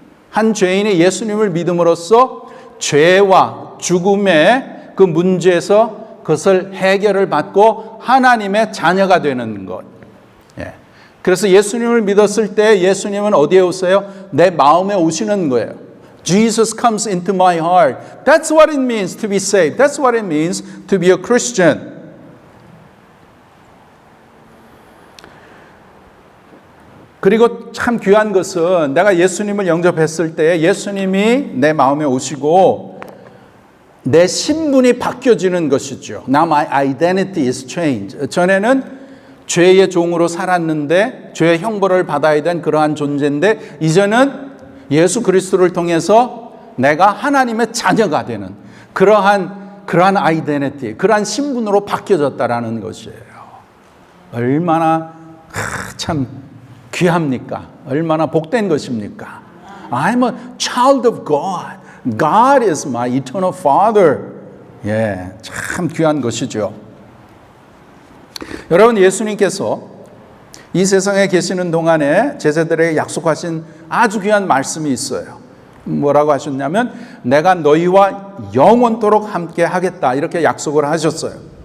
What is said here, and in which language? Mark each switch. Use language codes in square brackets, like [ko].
[ko] 한 죄인이 예수님을 믿음으로써 죄와 죽음의 그 문제에서 그것을 해결을 받고 하나님의 자녀가 되는 것. 그래서 예수님을 믿었을 때 예수님은 어디에 오세요? 내 마음에 오시는 거예요. [en] Jesus comes into my heart. That's what it means to be saved. That's what it means to be a Christian. [ko] 그리고 참 귀한 것은 내가 예수님을 영접했을 때 예수님이 내 마음에 오시고 내 신분이 바뀌어지는 것이죠. [en] Now my identity is changed. [ko] 전에는 죄의 종으로 살았는데 죄의 형벌을 받아야 된 그러한 존재인데 이제는 예수 그리스도를 통해서 내가 하나님의 자녀가 되는 그러한 아이덴티티, 그러한 신분으로 바뀌어졌다라는 것이에요. 얼마나 참 귀합니까? 얼마나 복된 것입니까? [en] I'm a child of God. God is my eternal Father. [ko] 참 귀한 것이죠. 여러분, 예수님께서 이 세상에 계시는 동안에 제자들에게 약속하신 아주 귀한 말씀이 있어요. 뭐라고 하셨냐면 내가 너희와 영원토록 함께 하겠다 이렇게 약속을 하셨어요.